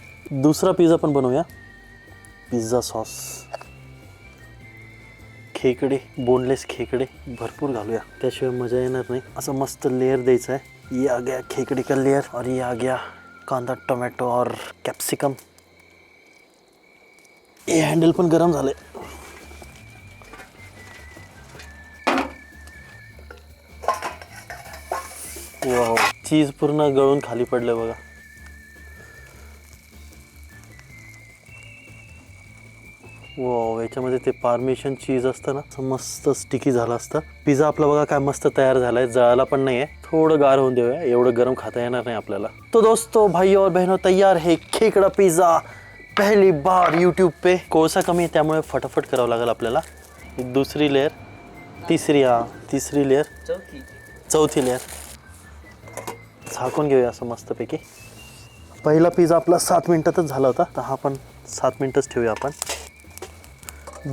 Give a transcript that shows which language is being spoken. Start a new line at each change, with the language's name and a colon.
Marathi: दुसरा पिझ्झा पण बनवूया. पिझ्झा सॉस, खेकडे, बोनलेस खेकडे भरपूर घालूया, त्याशिवाय मजा येणार नाही. असं मस्त लेयर द्यायचं आहे.
Hindi: ये आ गया खेकड़े का लेयर और ये आ गया कांदा, टोमॅटो और कॅप्सिकम.
Marathi: हे हँडल पण गरम झालंय. वाव, चीज पूर्ण गळून खाली पडलं बघा. वाव, याच्यामध्ये ते पार्मेशन चीज असतं ना, मस्त स्टिकी झालं असतं. पिझ्झा आपला बघा काय मस्त तयार झालाय, जळाला पण नाही आहे. थोडं गार होऊन देऊया, एवढं गरम खाता येणार नाही आपल्याला.
Hindi: तो दोस्तों, भाई और बहनों, तैयार है खेकड़ा पिज़्ज़ा पहली बार यूट्यूब पे.
Marathi: कोळसा कमी आहे त्यामुळे फटाफट करावं लागेल आपल्याला. दुसरी लेअर, तिसरी लेअर, चौथी लेअर. झाकून घेऊया असं मस्तपैकी. पहिला पिझ्झा आपला 7 मिनिटातच झाला होता, तर हा पण 7 मिनिटच ठेवूया आपण.